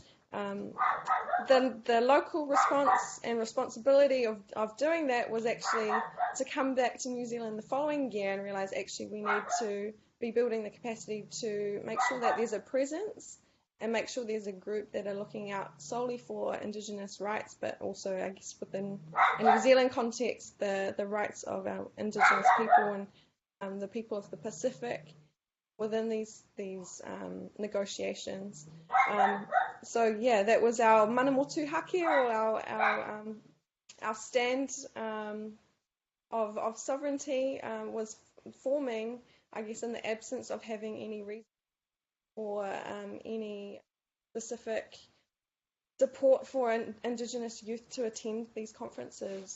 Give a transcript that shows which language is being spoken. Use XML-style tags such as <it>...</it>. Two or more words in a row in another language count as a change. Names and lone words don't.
<en>The local response and responsibility of doing that was actually to come back to New Zealand the following year and realise actually we need to be building the capacity to make sure that there's a presence and make sure there's a group that are looking out solely for Indigenous rights, but also, I guess, within a New Zealand context, the rights of our Indigenous people and the people of the Pacific within these negotiations. So yeah, that was our</en> <mi>mana motu hake,</mi> <en>or our stand of sovereignty was forming, I guess, in the absence of having any reason or any specific support for Indigenous youth to attend these conferences.</en>